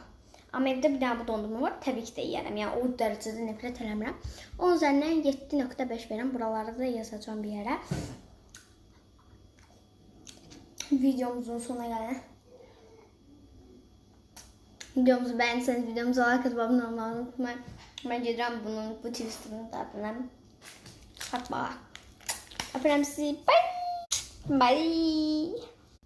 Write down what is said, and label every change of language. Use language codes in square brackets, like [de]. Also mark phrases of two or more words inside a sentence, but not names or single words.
[az] Amma evdə bir dənə bu dondurma var. Təbii ki də yiyərəm. Yəni o dərəcədə nifrət eləmirəm. 10 üzərindən 7.5 verirəm. Buraları da yazacağım bir yerə. [tr] Videomuzun sonuna gəldik. Videomuzu beğendiyseniz videomuza like atıp abone olmayı unutmayın. [az] Ben gedirəm bu Twister'ın tadına. [tr] Hadi bakalım. [az] Öpürəm sizi. [en] Bye. Bye.